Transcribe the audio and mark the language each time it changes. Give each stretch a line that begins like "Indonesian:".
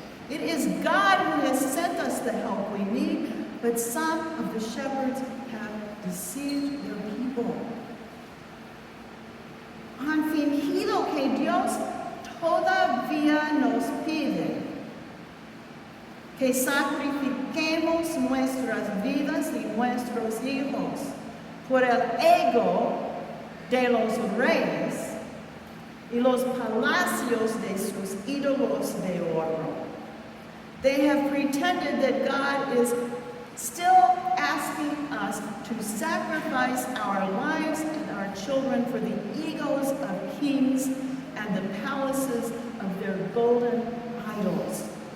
English: It is God who has sent us the help we need, but some of the shepherds have deceived their people.
Spanish: Han fingido que Dios todavía nos pide que sacrifiquemos nuestras vidas y nuestros hijos por el ego de los reyes y los palacios de sus ídolos de oro.
English: They have pretended that God is still asking us to sacrifice our lives and our children for the egos of kings and the palaces of their golden idols.